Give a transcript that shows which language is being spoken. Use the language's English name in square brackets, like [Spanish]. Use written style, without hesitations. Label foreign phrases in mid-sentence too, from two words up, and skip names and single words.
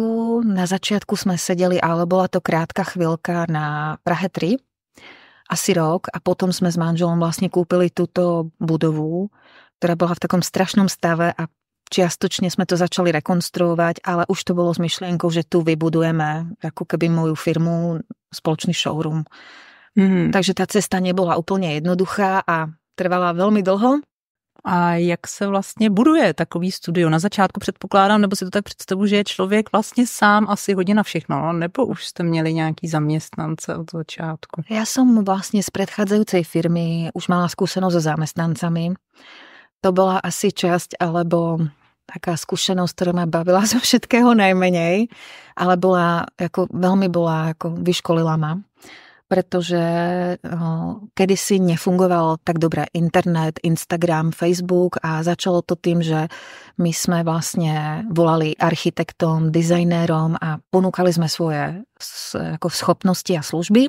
[Slovak] Na začiatku sme sedeli, ale bola to krátka chvíľka na Prahe 3, asi rok a potom sme s manželom vlastne kúpili túto budovu, ktorá bola v takom strašnom stave a čiastočne sme to začali rekonstruovať, ale už to bolo s myšlienkou, že tu vybudujeme ako keby moju firmu, spoločný showroom. Takže tá cesta nebola úplne jednoduchá a trvala veľmi dlho. [Czech] A jak se vlastně buduje takový studio? Na začátku předpokládám, nebo si to tak představu, že je člověk vlastně sám asi hodně na všechno, nebo už jste měli nějaký zaměstnance od začátku? [Slovak] Ja som vlastne z predchádzajúcej firmy už mala skúsenosť so zamestnancami. To bola asi časť, alebo taká skúsenosť, ktorá ma bavila zo všetkého najmenej, ale veľmi vyškolila ma. Pretože kedysi nefungoval tak dobre internet, Instagram, Facebook a začalo to tým, že my sme vlastne volali architektom, dizajnérom a ponúkali sme svoje schopnosti a služby.